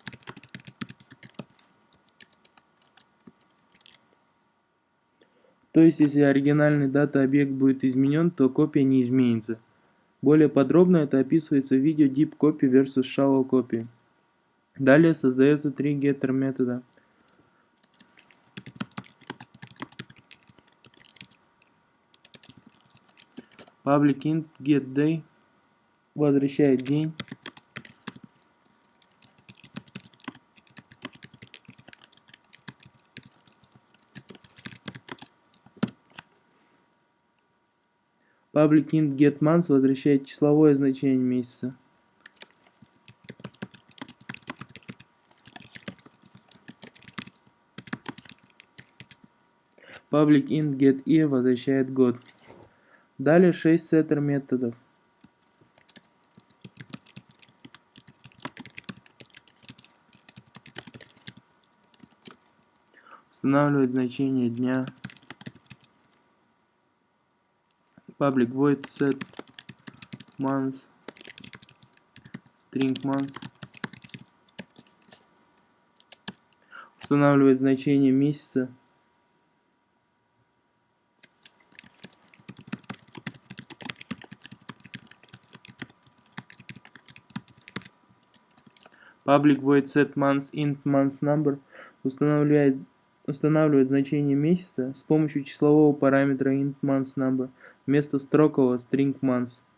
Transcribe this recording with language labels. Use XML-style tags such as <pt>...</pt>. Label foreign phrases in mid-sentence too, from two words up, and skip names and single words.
<ru>То есть, если оригинальный дата объект будет изменен, то копия не изменится. Более подробно это описывается в видео Deep Copy vs Shallow Copy. Далее создается три getter-метода.</ru> <en>Public int getDay</en> <ru>возвращает день.</ru> <en>Public int getMonth</en> <ru>возвращает числовое значение месяца.</ru> <en>Public int getYear</en> <ru>возвращает год. Далее 6 setter-методов. Устанавливает значение дня.</ru> <en>Public void set month, string month.</en> <ru>Устанавливает значение месяца.</ru> <en>Public void set month int monthNumber</en> <ru>устанавливает значение месяца с помощью числового параметра</ru> <en>int monthNumber</en> <ru>вместо строкового</ru> <en>string month.</en>